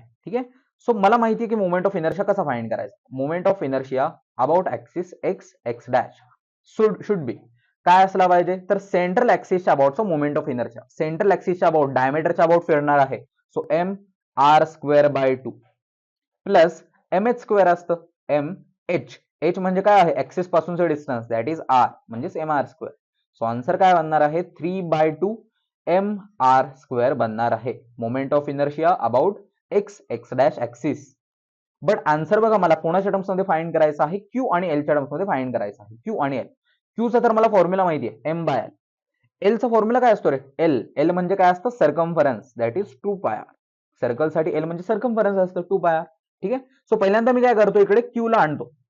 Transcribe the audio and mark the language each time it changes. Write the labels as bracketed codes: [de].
[mr] ठीक आहे, सो मला माहिती आहे की मोमेंट ऑफ इनर्शिया कसा फाइंड करायचा. Moment of inertia about axis x x dash should be काय असला पाहिजे, तर central ऍक्सिसच्या अबाउटचा moment of inertia, central ऍक्सिसच्या about डायमीटरच्या about फिरणार आहे. [en] so M R square by 2 plus M H square [mr] असतं, [en] M H [mr] म्हणजे काय आहे, [en] axis [mr] पासूनचं [en] distance, that is R, [mr] म्हणजेच [en] M R square. [mr] So answer काय बनणार आहे, 3/2 एम आर स्क्वेअर बनणार आहे. [en] Moment of inertia about X X dash axis. [mr] But answer बघा मला कोणाच्या टर्म्स मध्ये फाइंड करायचा आहे, क्यू आणि एल च्या टर्म्स मध्ये फाइंड करायचा आहे. क्यू आणि एल. क्यूचा तर मला फॉर्म्युला माहिती आहे, एम बाय एल. एलचा फॉर्म्युला काय असतो रे, एल म्हणजे काय असतं, circumference, that is 2πr. Circle साठी एल म्हणजे सर्कम्फरन्स असतं 2πr. ठीक आहे, सो पहिल्यांदा मी काय करतो, इकडे क्यू ला आणतो.